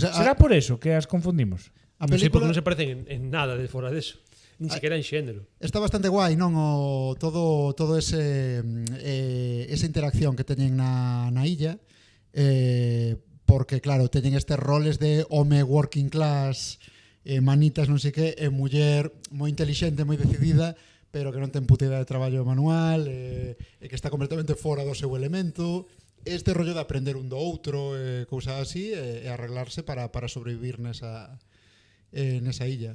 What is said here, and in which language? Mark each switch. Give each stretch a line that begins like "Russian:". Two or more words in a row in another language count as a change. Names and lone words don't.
Galician: Será por eso que as confundimos? a Non sei porque película non se parecen en nada de fora deso. Nin sequera en xénero. está bastante guai, non? Todo esa interacción que teñen na illa, porque claro, teñen estes roles de home
English: working class,
Galician: manitas non sei que, e muller moi intelixente, moi decidida, pero que non ten puta idea de traballo manual, e que está completamente fora do seu elemento. Este rollo de aprender un do outro, cousas así, e arreglarse para sobrevivir nesa illa.